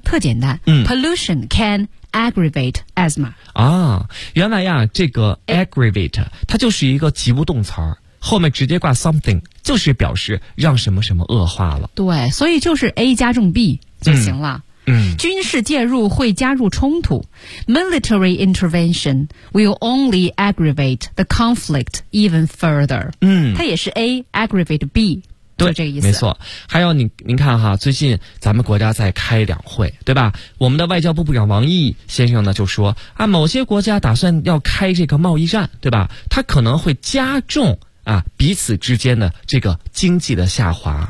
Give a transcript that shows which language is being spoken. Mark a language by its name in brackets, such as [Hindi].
[Chinese] 特简单。 [English] pollution can aggravate asthma。 [Chinese] 啊，原来呀，这个 aggravate, 它就是一个及物动词，后面直接挂 something, 就是表示让什么什么恶化了。对，所以就是 A 加重 B 就行了。军事介入会加入冲突。 [English] Military intervention will only aggravate the conflict even further. [Chinese] 它也是 A, aggravate B, 对，就这个意思。没错。还有您看哈，最近咱们国家在开两会，对吧，我们的外交部部长王毅先生呢就说啊，某些国家打算要开这个贸易战，对吧，它可能会加重啊，彼此之间的这个经济的下滑。